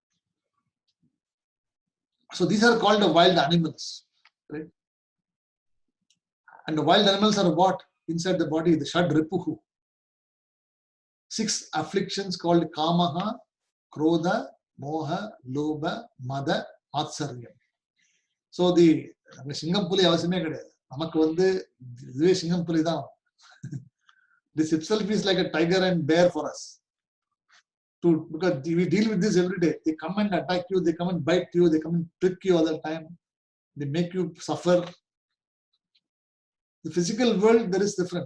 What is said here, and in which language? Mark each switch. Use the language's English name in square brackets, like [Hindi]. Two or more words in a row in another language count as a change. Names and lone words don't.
[English] So these are called the wild animals, right? And the wild animals are what? Inside the body, the [Sanskrit] षड्रिपुः. [English] 6 afflictions called [Sanskrit] कामः, क्रोधः, मोहः, लोभः, मदः, मात्सर्यम्. [English] So the [Tamil] சிங்கம்புலி அவசமே கடையாது. நமக்கு வந்து இதுவே சிங்கம்புலி தான். [English] This itself is like a tiger and bear for us. Because we deal with this every day. They come and attack you, they come and bite you, they come and prick you all the time. They make you suffer. The physical world, there is different.